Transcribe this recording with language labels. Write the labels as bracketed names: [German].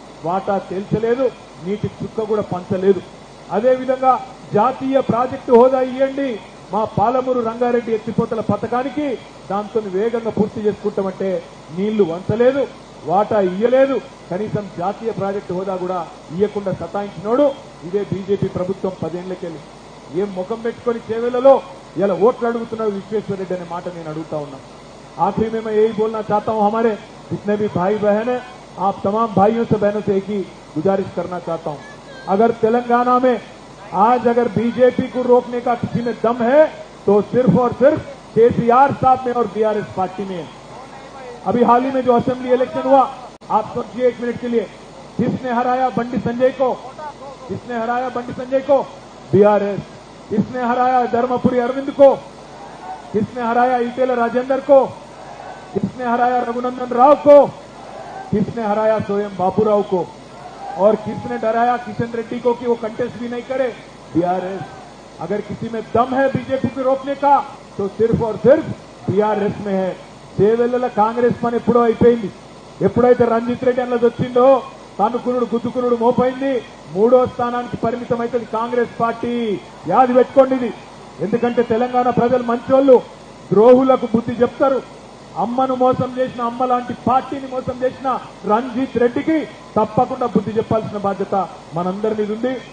[Telugu] వాటా తేల్చలేదు, నీటి చుక్క కూడా పంచలేదు. అదేవిధంగా జాతీయ ప్రాజెక్టు హోదా ఇవ్వండి, మా పాలమూరు రంగారెడ్డి ఎత్తిపోతల పథకానికి దాంతో వేగంగా పూర్తి చేసుకుంటామంటే నీళ్లు వంచలేదు, వాటా ఇయ్యలేదు. కనీసం జాతీయ ప్రాజెక్టు హోదా కూడా ఇయ్యకుండా సతాయించినోడు ఇదే బీజేపీ ప్రభుత్వం 10 ఏళ్లకెళ్ళి. ఏం ముఖం పెట్టుకుని చేవేళ్లలో ఇలా ఓట్లు అడుగుతున్నాడు విశ్వేశ్వర రెడ్డి అనే మాట నేను అడుగుతా ఉన్నా. [Hindi] आखिरी में मैं यही बोलना चाहता हूं, हमारे जितने भी भाई बहन हैं, आप तमाम भाइयों से बहनों से एक ही गुजारिश करना चाहता हूं, अगर तेलंगाना में आज अगर बीजेपी को रोकने का किसी में दम है तो सिर्फ और सिर्फ केसीआर साहब में और बीआरएस पार्टी में है। अभी हाल ही में जो असेंबली इलेक्शन हुआ, आप सोचिए 1 मिनट के लिए, किसने हराया बंडी संजय को? किसने हराया बंडी संजय को? बीआरएस। किसने हराया धर्मपुरी अरविंद को? किसने हराया ईटेल राजेंद्र को? किसने हराया रघुनंदन राव को? किसने हराया स्वयं बाबूराव को? और किसने डराया किशन रेड्डी को कि वो कंटेस्ट भी नहीं करे? बीआरएस। अगर किसी में दम है बीजेपी को रोकने का तो सिर्फ और सिर्फ बीआरएस में है। [Telugu] చేవెళ్ల కాంగ్రెస్ పని ఎప్పుడో అయిపోయింది. ఎప్పుడైతే రంజిత్ రెడ్డి అన్నది వచ్చిందో తనుకునుడు గుద్దుకునుడు మోపైంది. 3వ స్థానానికి పరిమితం అవుతుంది కాంగ్రెస్ పార్టీ. యాది పెట్టుకోండి ఇది. ఎందుకంటే తెలంగాణ ప్రజలు మంచోళ్ళు, ద్రోహులకు బుద్ధి చెప్తారు. అమ్మను మోసం చేసిన, అమ్మ లాంటి పార్టీని మోసం చేసిన రంజిత్ రెడ్డికి తప్పకుండా బుద్ధి చెప్పాల్సిన బాధ్యత మనందరి మీద ఉంది.